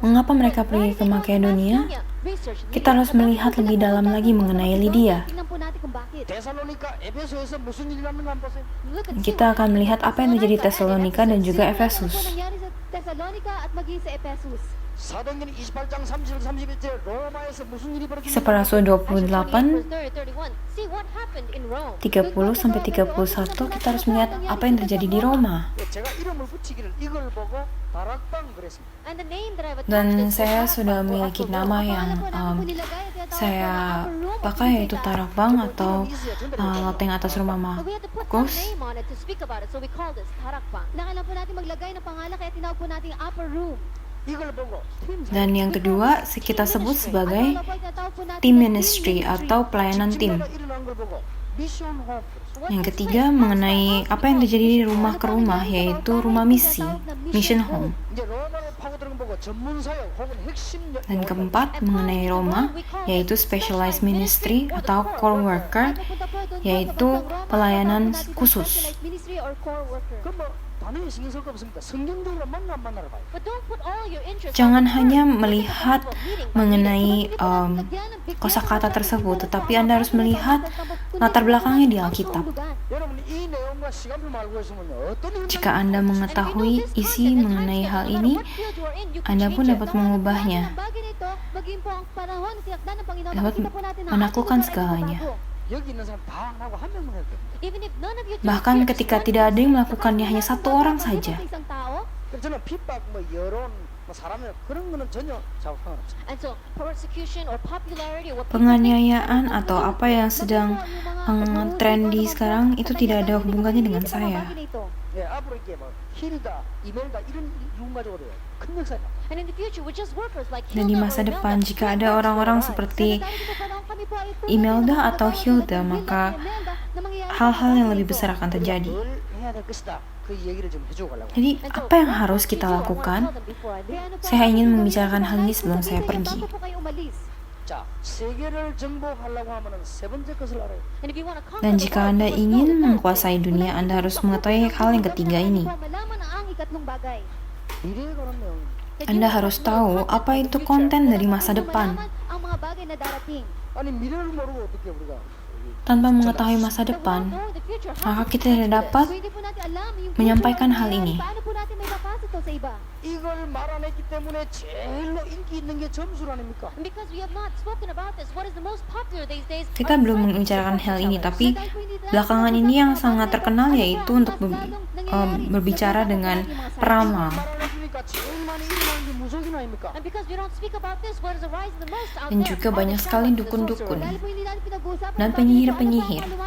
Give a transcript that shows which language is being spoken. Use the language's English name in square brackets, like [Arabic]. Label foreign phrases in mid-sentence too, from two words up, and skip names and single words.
[Indonesian] Mengapa mereka pergi ke Makedonia? Kita harus melihat lebih dalam lagi mengenai Lydia. [Filipino] Tingnan po natin kung bakit. [Korean] 데살로니가 에베소에서 무슨 일이 났는가 한번 보세요. [English] Look at [Indonesian] Kita akan melihat apa yang terjadi di Tesalonika dan juga [Filipino] Ano po [Indonesian] Efesus. [Filipino] nangyari sa Thessalonica at maging sa Ephesus. [Korean] 사도행전 28장 30절 31절 로마에서 무슨 일이 [Indonesian] Kisah [Korean] 벌어졌는가. [Indonesian] para Rasul 28 [English] See what happened in Rome. [Indonesian] 30 sampai 31 kita harus melihat apa yang terjadi di Roma. [Korean] 제가 이름을 붙이기를 이걸 보고 다락방 그랬습니다. [English] And the name that I've attached [Indonesian] Dan [English] is [Indonesian] saya [English] Tarakbang. [Indonesian] sudah memiliki nama yang saya pakai, yaitu Tarakbang atau loteng atas rumah [English] So we had to put some Markus. name on it to speak about it. So we called this Tarakbang. [Filipino] Kailangan po natin maglagay ng pangalan kaya tinawag po natin [English] upper room. [Korean] 이걸 보고 팀 [Indonesian] Dan yang kedua kita sebut sebagai [English] team ministry [Indonesian] atau pelayanan tim. [Korean] 집마다 일어난 걸 보고 [English] mission home. [Indonesian] Yang ketiga mengenai apa yang terjadi di rumah ke rumah, yaitu rumah misi, [English] mission home. [Korean] 이제 로마를 파고드는 거 보고 전문 사역 혹은 핵심 [Indonesian] Dan keempat mengenai Roma, yaitu [English] specialized ministry [Indonesian] atau [English] core worker, [Indonesian] yaitu pelayanan khusus. [English] Ministry or core worker. [Korean] 그럼 뭐 단어에 신경 쓸 거 없습니까? 성경적으로 만나러 가요. [English] But don't put all your interest [Indonesian] Jangan [English] on [Indonesian] hanya [English] the [Indonesian] melihat [English] meeting. [Indonesian] mengenai kosakata tersebut, tetapi Anda harus melihat latar belakangnya di Alkitab. [Korean] 여러분 이 내용과 시간표만 알고 있으면요 어떤 일이 [Indonesian] Jika Anda mengetahui isi mengenai hal ini, Anda pun dapat mengubahnya, dapat menaklukkan segalanya. [Korean] 여기 있는 사람 다 안 하고 한 명만 해도 돼. [Indonesian] Bahkan ketika tidak ada yang melakukannya, hanya satu orang saja. [Korean] 그래서 저는 핍박 뭐 여론 뭐 사람이나 그런 거는 전혀 저하고 상관없어요. [English] And so persecution or popularity or what [Indonesian] Penganiayaan atau apa yang sedang trendy sekarang itu tidak ada hubungannya dengan saya. [Korean] 예, 앞으로 이렇게 뭐 힐다, 이멜다 이런 이름 가지고 그래요. 큰 역사가. [English] And in the future, we're just workers like [Indonesian] Dan di masa depan, jika ada orang-orang seperti Imelda atau Hilda, maka hal-hal yang lebih besar akan terjadi. [Korean] 뭘 해야 될 것이다. 그 얘기를 좀 해주고 가려고. [Indonesian] Jadi, apa yang harus kita lakukan? Saya ingin membicarakan hal ini sebelum saya pergi. [Korean] 자, 세계를 정복하려고 하면은 세 번째 것을 알아요. [Indonesian] Dan jika Anda ingin menguasai dunia, Anda harus mengetahui hal yang ketiga ini. [Korean] 미래에 관한 내용. [Indonesian] Anda harus tahu apa itu konten dari masa depan. [Korean] 아니 미래를 모르고 어떻게 우리가 [Indonesian] Tanpa mengetahui masa depan, maka kita tidak dapat menyampaikan hal ini. [Korean] 이걸 말 안 했기 때문에 제일로 인기 있는 게 점술 아닙니까? [Indonesian] Kita belum membicarakan hal ini, tapi belakangan ini yang sangat terkenal yaitu untuk berbicara dengan peramal. Dan juga banyak sekali dukun-dukun dan penyihir-penyihir.